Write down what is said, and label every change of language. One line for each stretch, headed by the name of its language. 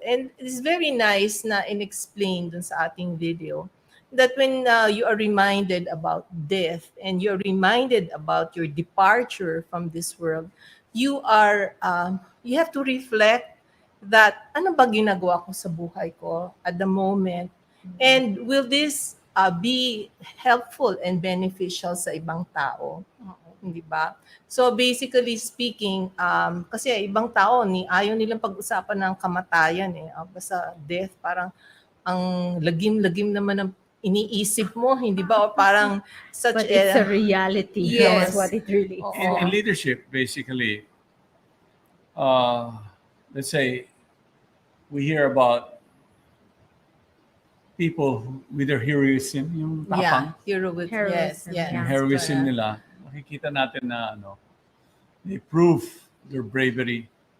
English: And it's very nice
Filipino: na in-explain dun sa ating
English: video that when you are reminded about death and you're reminded about your departure from this world, you have to reflect that
Filipino: ano ba ginagawa ko sa buhay ko
English: at the moment, and will this be helpful and beneficial
Filipino: sa ibang tao? Hindi ba? So basically speaking, kasi ibang tao ayaw nilang pag-usapan ng kamatayan basta death, parang ang lagim-lagim naman ng iniisip mo, hindi ba? O parang such
English: But it's a reality. Yes. That's what it really is.
Filipino: Oo.
English: In leadership, basically, let's say we hear about people with their heroism,
Filipino: yung tapang,
English: hero with Heroism, yes.
Filipino: yung
English: yeah. heroism
Filipino: nila, makikita natin na
English: they prove their bravery.